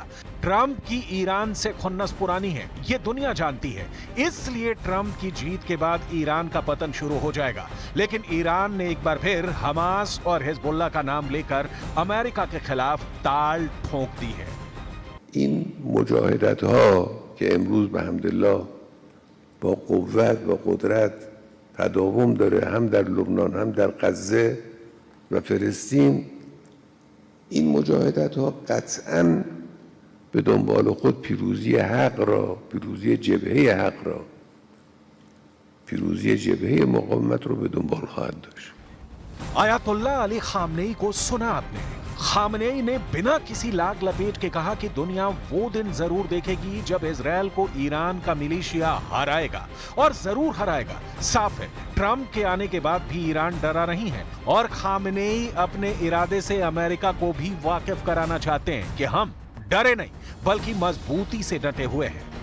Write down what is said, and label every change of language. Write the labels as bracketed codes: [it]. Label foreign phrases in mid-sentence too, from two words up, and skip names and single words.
[hi] ट्रंप की ईरान से खुन्नस पुरानी है, ये दुनिया जानती है, इसलिए ट्रंप की जीत के बाद ईरान का पतन शुरू हो जाएगा। लेकिन ईरान ने एक बार फिर हमास और हिजबुल्लाह का नाम लेकर अमेरिका के खिलाफ ताल ठोक दी है। [fa] این مجاهدت‌ها که امروز به حمدالله با قوت و قدرت تداوم داره، هم در لبنان هم در غزه و فلسطین، این مجاهدت ها قطعاً به دنبال خود پیروزی حق را، پیروزی جبهه حق را، پیروزی جبهه مقاومت رو به دنبال خواهد داشت. [hi] आयतुल्लाह अली खामनेई को सुना आपने। खामनेई ने बिना किसी लाग लपेट के कहा कि दुनिया वो दिन जरूर देखेगी जब इजरायल को ईरान का मिलिशिया हराएगा, और जरूर हराएगा। साफ है, ट्रंप के आने के बाद भी ईरान डरा नहीं है, और खामनेई अपने इरादे से अमेरिका को भी वाकिफ कराना चाहते हैं कि हम डरे नहीं बल्कि मजबूती से डटे हुए हैं।